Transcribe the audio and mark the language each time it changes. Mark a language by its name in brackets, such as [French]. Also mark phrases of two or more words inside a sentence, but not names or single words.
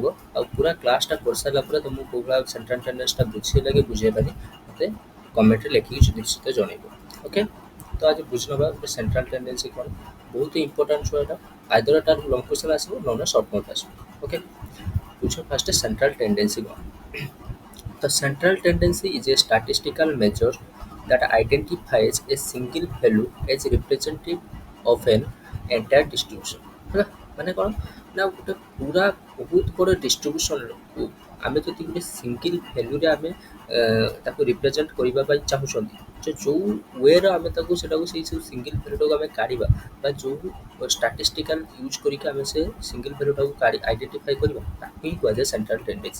[Odia] ଆଉ ପୁରା କ୍ଲାସ୍ଟା କରିସାରିଲା ପରେ ତୁମକୁ କେଉଁ ଭଳିଆ [English] central tendencyଟା [Odia] ବୁଝେଇଲା କି ବୁଝେଇଲାନି ମୋତେ କମେଣ୍ଟରେ ଲେଖିକି ନିଶ୍ଚିତ ଜଣେଇବ। ଓକେ, ତ ଆଜି ବୁଝିନେବା ଗୋଟେ [English] central tendency [Odia] କ'ଣ। ବହୁତ ହି ଇମ୍ପୋର୍ଟାଣ୍ଟ ଛୁଆ ଏଇଟା, ଆଇଦର ଏଟା [English] long question [Odia] ଆସିବ ନହେଲେ [English] short note [Odia] ଆସିବ। ଓକେ, ବୁଝ [English] first central tendency [Odia] କ'ଣ। [English] The central tendency is a statistical measure that identifies a single value as representative of an entire distribution। [Odia] ହେଲା, ମାନେ କ'ଣ ନା ଗୋଟେ ପୁରା ବହୁତ ବଡ଼ ଡିଷ୍ଟ୍ରିବ୍ୟୁସନ୍କୁ ଆମେ ଯଦି ଗୋଟେ [English] single valueରେ [Odia] ଆମେ ତାକୁ ରିପ୍ରେଜେଣ୍ଟ କରିବା ପାଇଁ ଚାହୁଁଛନ୍ତି, ଯେ ଯେଉଁ ୱେର ଆମେ ତାକୁ ସେଟାକୁ ସେଇ ସବୁ [English] single valueଟାକୁ [Odia] ଆମେ କାଢ଼ିବା ବା ଯେଉଁ [English] statistical use [Odia] କରିକି ଆମେ ସେ [English] single valueଟାକୁ [Odia] ଆଇଡେଣ୍ଟିଫାଇ କରିବା ତାକୁ ହିଁ କୁହାଯାଏ [English] central tendency.